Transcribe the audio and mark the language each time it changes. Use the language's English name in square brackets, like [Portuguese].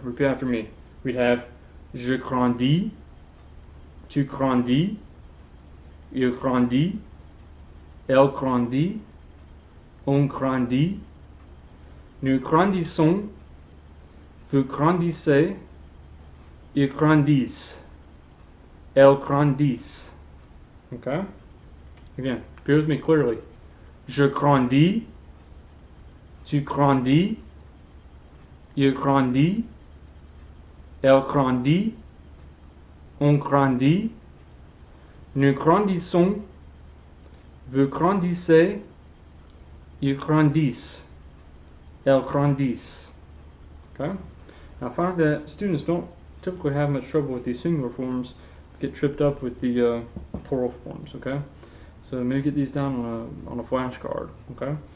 [English] Repeat after me. We'd have [French] je grandis, tu grandis, il grandit, elle grandit, on grandit, nous grandissons, vous grandissez, ils grandissent, elles grandissent. [English] Okay? Again, repeat with me clearly. [French] Je grandis, tu grandis, il grandit, elle grandit, on grandit, nous grandissons, vous grandissez, ils grandissent, elles grandissent. [English] Okay? Now, I find that students don't typically have much trouble with these singular forms, get tripped up with the plural forms, okay? So maybe get these down on a flashcard, okay?